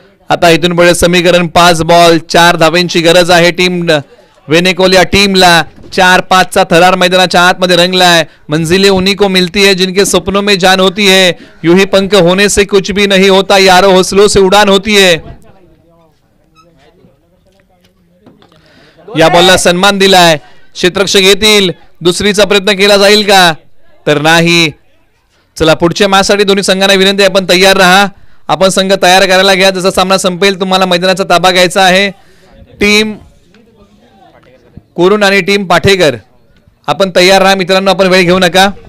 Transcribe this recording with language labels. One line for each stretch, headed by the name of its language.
Marathi: आता इथून पुढे समीकरण 5 बॉल 4 धावांची गरज आहे टीम वेनेकोल या टीमला. 4-5 थरार मैदानाच्या आतमध्ये रंगलाय.
Hindi: मंजिलें उन्हीं को मिलती है जिनके सपनों में जान होती है, यूं ही पंख होने से कुछ भी नहीं होता, यारो हौसलों से उड़ान होती है.
Marathi: या बॉलला सन्मान दिलाय, क्षेत्ररक्षक येतील, दुसरीचा प्रयत्न केला जाईल का, तर नाही. चला पुढच्या मॅच साठी दोन्ही संघांना विनंती आहे, आपण तयार राहा. आपण संघ तयार करायला घ्या. जसा सामना संपेल तुम्हाला मैदानाचा ताबा घ्यायचा आहे. टीम कोरून आणि टीम पाठेकर आपण तयार राहा मित्रांनो, आपण वेळ घेऊ नका.